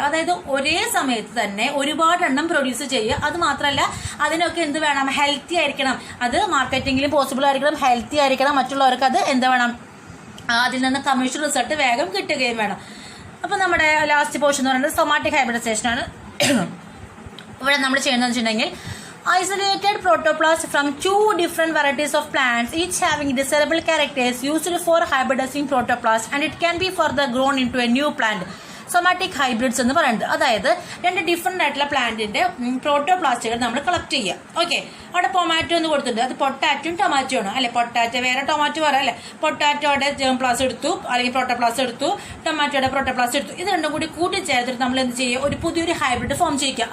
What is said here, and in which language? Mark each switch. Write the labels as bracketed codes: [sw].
[ml] അതായത് ഒരേ സമയത്ത് തന്നെ ഒരുപാട് എണ്ണം പ്രൊഡ്യൂസ് ചെയ്യുക. അത് മാത്രമല്ല അതിനൊക്കെ എന്ത് വേണം? ഹെൽത്തി ആയിരിക്കണം. അത് മാർക്കറ്റിംഗിലും പോസിബിൾ ആയിരിക്കണം, ഹെൽത്തി ആയിരിക്കണം. മറ്റുള്ളവർക്ക് അത് എന്ത് വേണം? അതിൽ നിന്ന് കമേഴ്ഷ്യൽ റിസൾട്ട് വേഗം കിട്ടുകയും വേണം. അപ്പൊ നമ്മുടെ ലാസ്റ്റ് പോർഷൻ എന്ന് പറയുന്നത് സൊമാറ്റിക് ഹൈബ്രിഡൈസേഷൻ ആണ്. ഇവിടെ നമ്മൾ ചെയ്യുന്നതെന്ന് വെച്ചിട്ടുണ്ടെങ്കിൽ [en] isolated protoplasts from two different varieties of plants, each having desirable characters, used for hybridizing protoplasts, and it can be further grown into a new plant. [ml] Somatic hybrids എന്ന് പറയുന്നത് അതായത് രണ്ട് ഡിഫറെന്റ് ആയിട്ടുള്ള പ്ലാന്റിന്റെ പ്രോട്ടോപ്ലാസ്റ്റുകൾ നമ്മൾ കളക്ട് ചെയ്യുക. ഓക്കെ, അവിടെ പൊമാറ്റോ എന്ന് കൊടുത്തിട്ടുണ്ട്. അത് പൊട്ടാറ്റോയും ടൊമാറ്റോ ആണ് അല്ലെ. പൊട്ടാറ്റോ വേറെ, ടൊമാറ്റോ വേറെ അല്ലെ. പൊട്ടാറ്റോയുടെ ജേം പ്ലാസ് എടുത്തു അല്ലെങ്കിൽ പ്രോട്ടോപ്ലാസ് എടുത്തു, ടൊമാറ്റോയുടെ പ്രോട്ടോപ്ലാസ് എടുത്തു. ഇത് രണ്ടും കൂടി കൂട്ടിച്ചേർത്തിട്ട് നമ്മൾ എന്ത് ചെയ്യുക? ഒരു പുതിയൊരു ഹൈബ്രിഡ് ഫോം ചെയ്യുക.